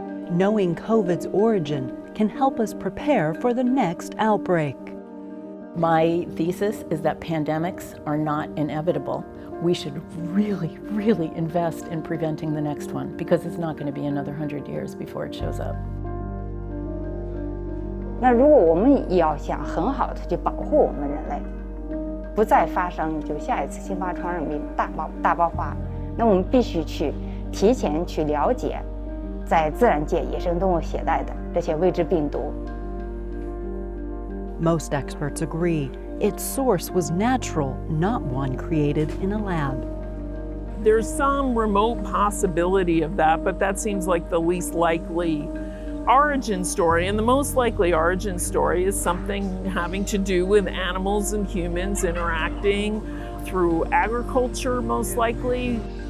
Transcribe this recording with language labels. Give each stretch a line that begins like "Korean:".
English: Knowing COVID's origin can help us prepare for the next outbreak. My thesis is that pandemics are not inevitable. We should really, really invest in preventing the next one because it's not going to be another 100 years before it shows up.
Chinese: 那如果我们要想很好的去保护我们人类，不再发生就下一次新发传染病大爆发，那我们必须去提前去了解在自然界野生动物携带的这些未知病毒。
English: Most experts agree its source was natural, not one created in a lab. There's some remote possibility of that, but that seems like the least likely origin story. And the most likely origin story is something having to do with animals and humans interacting through agriculture, most likely.